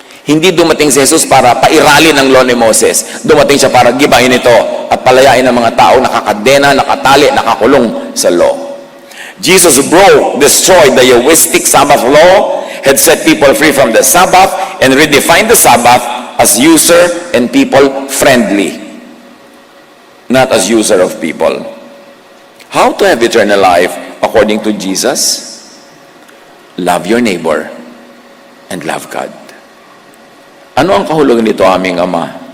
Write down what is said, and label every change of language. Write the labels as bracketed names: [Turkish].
[Filipino] Hindi dumating si Jesus para pairalin ang law ni Moses. Dumating siya para gibahin ito at palayain ang mga tao nakakadena, nakatali, nakakulong sa law. [English] Jesus broke, destroyed the Yahwistic Sabbath law, had set people free from the Sabbath, and redefined the Sabbath as user and people friendly, not as user of people. How to have eternal life according to Jesus? Love your neighbor and love God. [Filipino] Ano ang kahulugan nito, aming Ama?